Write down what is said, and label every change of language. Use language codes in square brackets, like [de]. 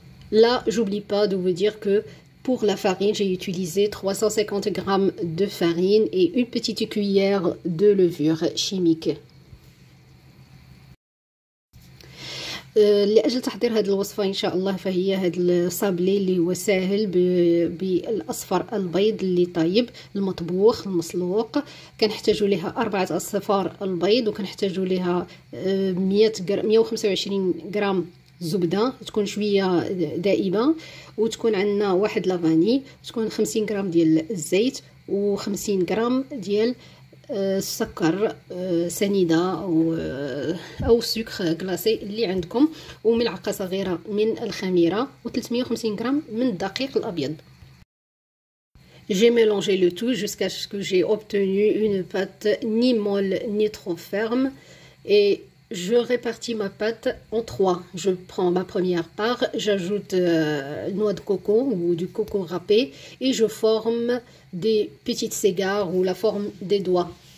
[fr] Là, j'oublie pas de vous dire que pour la farine, j'ai utilisé 350 g de farine et une petite cuillère de levure chimique. [ar] لأجل تحضير هذه الوصفة إن شاء الله، فهي هذا الصابلي اللي هو ساهل بالأصفر البيض اللي طيب المطبوخ المسلوق. كنحتاجوا لها 4 أصفار البيض، وكنحتاجوا لها 125 غرام زبدة تكون شوية دائبة، وتكون عندنا واحد لافاني، تكون 50 غرام ديال الزيت و50 غرام ديال السكر سنيدة أو سكر غلاسي اللي عندكم، وملعقة صغيرة من الخميرة، و350 غرام من الدقيق الأبيض. [fr] J'ai mélangé le tout jusqu'à ce que j'ai obtenu une pâte ni molle ni trop ferme, et je répartis ma pâte en 3. Je prends ma première part, j'ajoute noix de coco ou du coco râpé et je forme des petites cigares ou la forme des doigts.